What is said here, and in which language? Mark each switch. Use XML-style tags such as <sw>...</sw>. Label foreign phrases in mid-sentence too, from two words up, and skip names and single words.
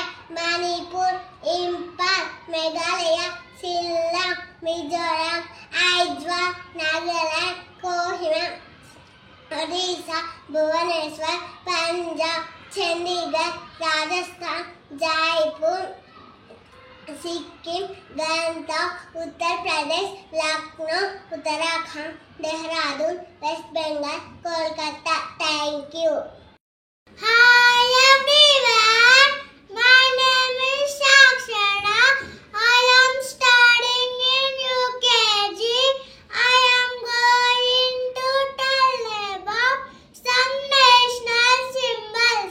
<en>Manipur, Imphal, Meghalaya, Shillong, Mizoram, Aizawl, Nagaland, Kohima, Odisha, Bhubaneswar, Punjab, Chandigarh, Rajasthan, Jaipur, Sikkim, Gangtok, Uttar Pradesh, Lucknow, Uttarakhand, Dehradun, West Bengal, Kolkata. Thank you. Hi everyone, my name is Sakshara. I am studying in UKG. I am going to tell about some national symbols.</en>